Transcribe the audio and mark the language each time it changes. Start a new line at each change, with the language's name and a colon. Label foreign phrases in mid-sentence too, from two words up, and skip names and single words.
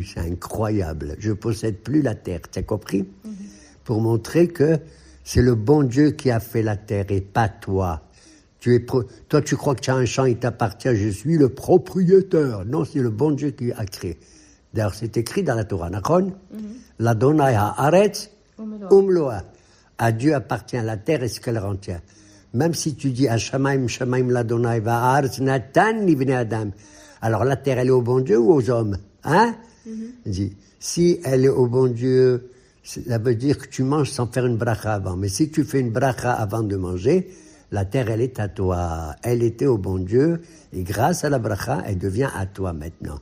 French: C'est incroyable. Je ne possède plus la terre. Tu as compris? Pour montrer que c'est le bon Dieu qui a fait la terre et pas toi. Toi, tu crois que tu as un champ, il t'appartient. Je suis le propriétaire. Non, c'est le bon Dieu qui a créé. D'ailleurs, c'est écrit dans la Torah.
Hebrew: Nachon? L'Adonai haaretz umloa.
French: À Dieu appartient la terre et ce qu'elle retient. Même si tu dis
Hebrew: Shamaim l'Adonai va'aretz natan livnei adam.
French: Alors la terre, elle est au bon Dieu ou aux hommes? Hein? Dis, si elle est au bon Dieu, ça veut dire que tu manges sans faire une bracha avant. Mais si tu fais une bracha avant de manger, la terre, elle est à toi. Elle était au bon Dieu et grâce à la bracha, elle devient à toi maintenant.